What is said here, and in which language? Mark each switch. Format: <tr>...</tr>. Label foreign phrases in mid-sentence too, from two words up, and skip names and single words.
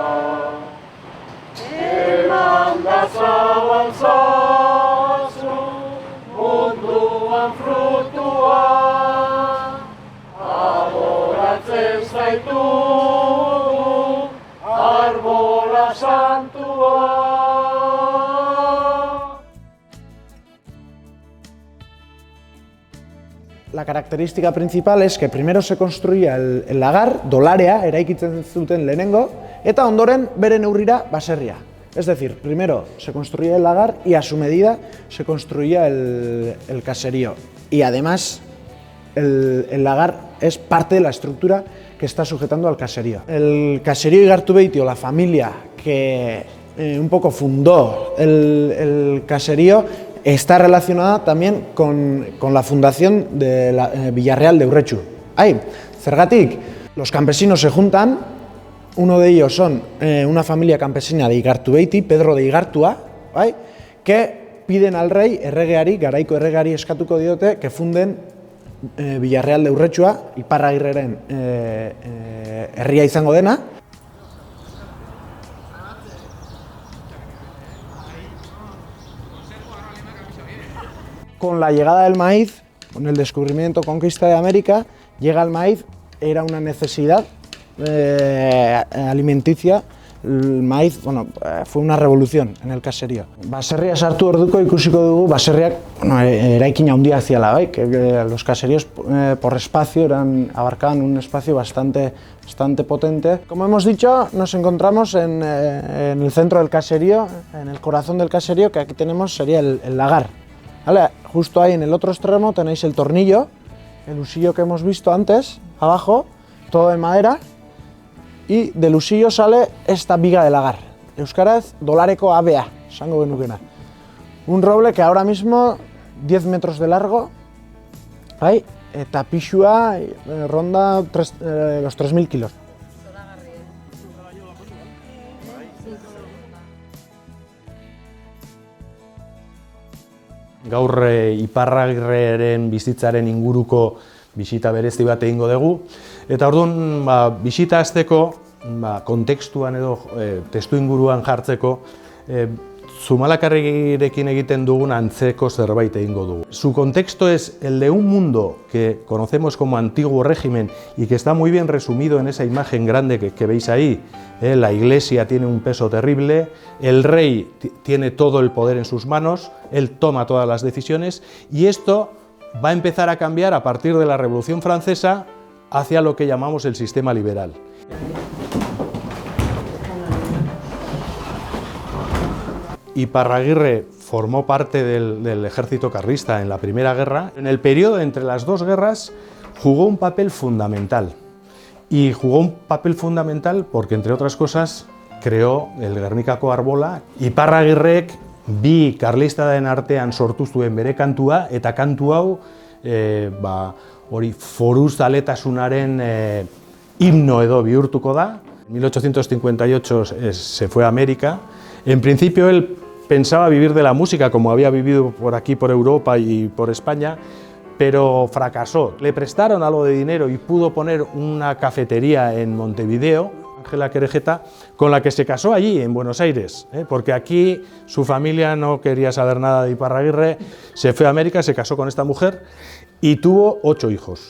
<eu>Eman da zabaltzazu munduan frutua, adoratzen zaitugu arbola santua.</eu> <es>La característica principal es que primero se construía el lagar,</es> <eu>dolarea, eraikitzen zuten lehenengo, eta ondoren bere neurrira baserria.</eu> <es>Es decir, primero se construía el lagar y a su medida se construía el caserío. Y además el lagar es parte de la estructura que está sujetando al caserío. El caserío Igartubeiti, o la familia que un poco fundó el caserío, está relacionada también con la fundación de la Villarreal de Urretxu.</es> <eu>Zergatik,</eu> <es>los campesinos se juntan, uno de ellos son una familia campesina de Igartubeiti, Pedro de Igartua, que piden al rey,</es> <eu>erregeari, garaiko erregeari eskatuko diote,</eu> <es>que funden Villarreal de Urretxua,</es> <eu>Iparragirreren herria izango dena.</eu> <es>Con la llegada del maíz, con el descubrimiento, conquista de América, llega el maíz, era una necesidad alimenticia. El maíz, fue una revolución en el caserío.</es> <eu>Baserria sartu orduko ikusiko dugu, baserriak eraikin handia ziala,</eu> <es>que los caseríos por espacio abarcaban un espacio bastante potente. Como hemos dicho, nos encontramos en el centro del caserío, en el corazón del caserío, que aquí tenemos sería el lagar. ¿Vale? Justo ahí en el otro extremo tenéis el tornillo, el usillo que hemos visto antes, abajo, todo de madera, y del usillo sale esta viga de lagar.</es> <eu>Euskaraz, dolareko abea, esango genukena.</eu> <es>Un roble que ahora mismo 10 metros de largo,</es> <eu>eta pixua</eu> <es>ronda los 3.000 kilos.</es> <eu>Gaur Iparragirreren bizitzaren inguruko bisita berezi bat egingo dugu. Eta orduan, bisita hasteko kontekstuan edo testu inguruan jartzeko, Zumalakarregirekin egiten dugun antzeko zerbait egingo dugu.</eu> <es>Su contexto es el de un mundo que conocemos como antiguo régimen y que está muy bien resumido en esa imagen grande que veis ahí. La iglesia tiene un peso terrible, el rey tiene todo el poder en sus manos, él toma todas las decisiones y esto va a empezar a cambiar a partir de la Revolución Francesa hacia lo que llamamos el sistema liberal. Iparraguirre formó parte del ejército carlista en la Primera Guerra. En el periodo entre las dos guerras jugó un papel fundamental. Y jugó un papel fundamental porque, entre otras cosas, creó el Gernikako Arbola.</es> <eu>Iparragirrek bi karlistaren artean sortu zuen bere kantua, eta kantu hau hori foruzaletasunaren himno edo bihurtuko da.</eu> <es>En 1858 se fue a América. En principio él pensaba vivir de la música, como había vivido por aquí, por Europa y por España, pero fracasó. Le prestaron algo de dinero y pudo poner una cafetería en Montevideo, Ángela Querejeta, con la que se casó allí, en Buenos Aires, porque aquí su familia no quería saber nada de Iparraguirre, se fue a América, se casó con esta mujer y tuvo 8 hijos.</es>